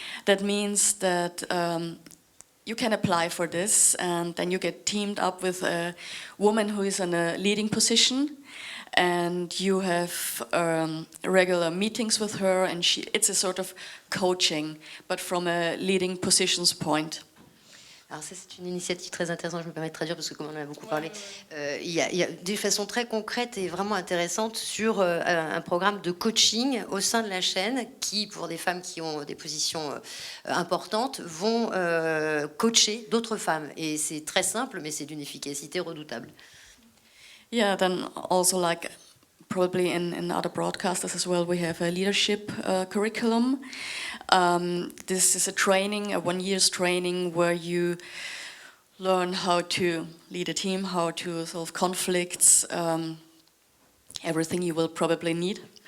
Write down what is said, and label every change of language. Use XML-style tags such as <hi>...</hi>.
<en>That means that you can apply for this, and then you get teamed up with a woman who is in a leading position. And you have regular meetings with her, and it's a sort of coaching, but from a leading positions point.</en> <fr>Alors ça, c'est une initiative très intéressante, je me permets de traduire parce que comme on en a beaucoup parlé, il y a de façon très concrète et vraiment intéressante sur un programme de coaching au sein de la chaîne qui, pour des femmes qui ont des positions importantes, vont coacher d'autres femmes. Et c'est très simple, mais c'est d'une efficacité redoutable.</fr> <en>Yeah, then also like probably in other broadcasters as well, we have a leadership curriculum. This is a training, a 1 year's training where you learn how to lead a team, how to solve conflicts, everything you will probably need.</en>